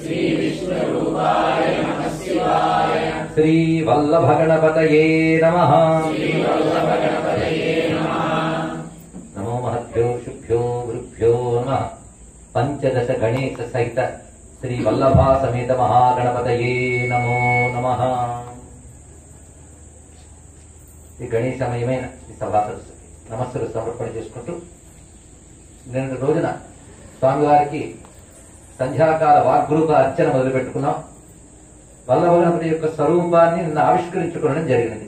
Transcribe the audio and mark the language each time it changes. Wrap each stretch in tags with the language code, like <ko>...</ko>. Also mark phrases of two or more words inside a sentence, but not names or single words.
<sa>श्री वल्लभगणपतये नमः। नमो महद्भ्यो शुभ्यो गुरुभ्यो नमः। पंचदश गणेश सहित श्री वल्लभा समेत महागणपतये नमो नमः।</sa> <te>ఈ గణేశమయమైన ఈ సభా సరస్వతి నమస్సులు సమర్పణ చేసుకుంటూ నిన్న రోజున స్వామివారికి సంధ్యాకాల వాగ్రూప అర్చన మొదలుపెట్టుకున్నాం. వల్లభగణపతి యొక్క స్వరూపాన్ని నిన్న ఆవిష్కరించుకోవడం జరిగినది.</te>